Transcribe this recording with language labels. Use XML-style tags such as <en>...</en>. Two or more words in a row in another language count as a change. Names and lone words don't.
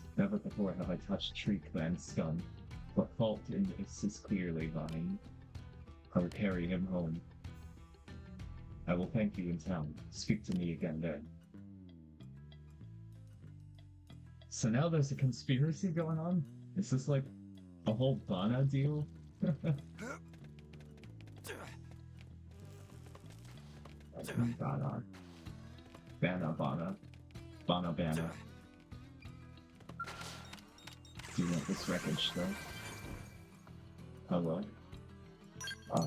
<en>Never before have I touched Tree Clan scum. What fault in this is clearly mine. I will carry him home. I will thank you in town. Speak to me again then. So now there's a conspiracy going on? Is this like a whole Bana deal? Bana. Bana. Bana. Do you want this wreckage though? Hello? Oh.</en>